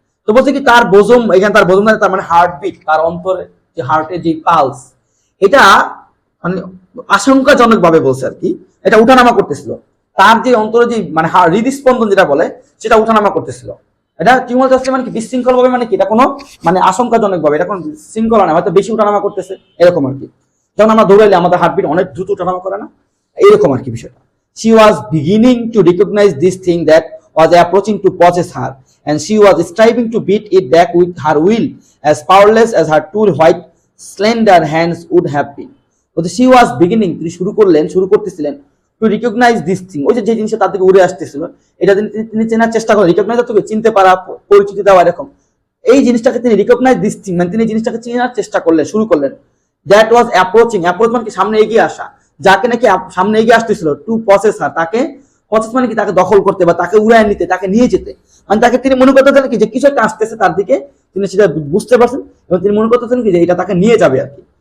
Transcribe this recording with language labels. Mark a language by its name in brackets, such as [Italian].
[Bangla] তো বলছে কি তার বোজম, এখানে তার বোজম তার মানে হার্টবিট, তার অন্তরে যে হার্টের যে পালস, এটা মানে আশঙ্কাজনক ভাবে বলছে আর কি, এটা উঠানামা করতেছিল, তার যে অন্তরে যে মানে হৃদস্পন্দন যেটা বলে সেটা উঠানামা করতেছিল। এটা টিউমালটাসলি মানে কি বিশৃঙ্খল ভাবে, মানে কি এটা কোনো মানে আশঙ্কাজনক ভাবে, এটা কোনো শৃঙ্খলা নয়, হয়তো বেশি উঠানামা করতেছে এরকম আর কি। যেমন আমরা দৌড়াইলে আমাদের হার্টবিট অনেক দ্রুত ওঠানামা করে না, এইরকম আর কি বিষয়টা। [English] She was beginning to recognize this thing that was approaching to possess her, and she was striving to beat it back with her will, as powerless as her two white, slender hands would have been. But she was beginning, [Bangla] তিনি শুরু করতেছিলেন, [English] to recognize this thing, [Bangla] ওই যে জিনিসটা তার থেকে উড়ে আসতেছিল, এটা তিনি চেনার চেষ্টা করেন, রিকগনাইজ অর্থ চিনতে পারা, পরিচিতি দেওয়া এরকম। এই জিনিসটাকে তিনি [English] recognise this thing [Bangla] মানে তিনি জিনিসটাকে চেনার চেষ্টা করলেন, শুরু করলেন। [English] that was approaching, [Bangla] অ্যাপ্রোচ মানে কি সামনে এগিয়ে আসা, যাকে নাকি সামনে এগিয়ে আসতেছিল, [English] to possess her, [Bangla] তাকে পসেস মানে কি তাকে দখল করতে বা তাকে উড়ায় নিতে, তাকে নিয়ে যেতে, মানে তাকে তিনি মনে করতেছেন কি যে কিছু একটা আসতেছে তার দিকে, তিনি সেটা বুঝতে পারছেন এবং তিনি মনে করতেছেন কি যে এটা তাকে নিয়ে যাবে আর কি।